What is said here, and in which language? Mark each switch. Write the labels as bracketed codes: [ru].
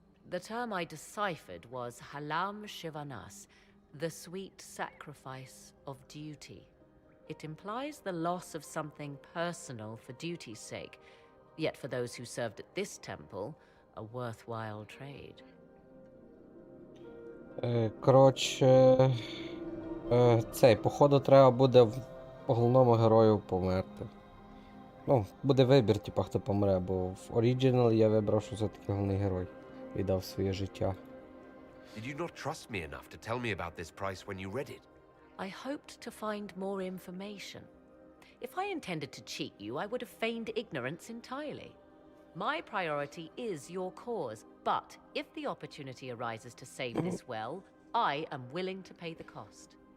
[en] The term I deciphered was Halam Shivanas, the sweet sacrifice of duty. It implies the loss of something personal for duty's sake, yet for those who served at this temple, a worthwhile trade. [uk] Коротше, цей, походу, треба буде головному герою померти. Ну, буде вибір, типа, хто помре, бо в Original я вибрав, що все-таки головний герой віддав своє життя. [en] Did you not trust me enough to tell me about this price when you read it? I hoped to find more information. If I intended to cheat you, I would have feigned ignorance entirely. My priority is your cause, but if the opportunity arises to save this well, I am willing to pay the cost.